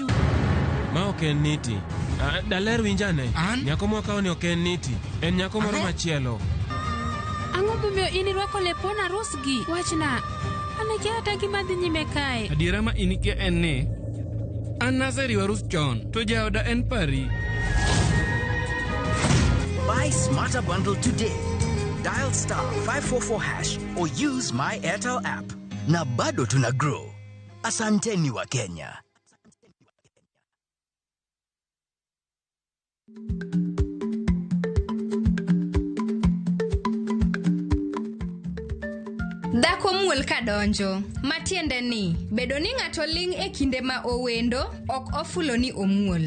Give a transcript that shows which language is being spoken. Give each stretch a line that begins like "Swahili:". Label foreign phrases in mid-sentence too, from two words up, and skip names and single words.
Luo (Kenya and Tanzania): Ma ok en niti. Daler winjane. Nyako mwaka ni ok en niti. En nyako moro machielo. Ang'o momiyo inirwako lepona rusgi? Wachna. Anakia hata gima dhi nyime kae. Adiera ma inikia en ni an naseriwa rus chon to jaoda en pari.
English: Buy Smarter Bundle today. Dial *544# or use my Airtel app.
Swahili: Na bado tuna grow. Asanteni wa Kenya.
Luo (Kenya and Tanzania): Dhako muol kadonjo, matiende ni, bedo ni ng'ato ling' e kinde ma owendo, ok ofulo ni omuol.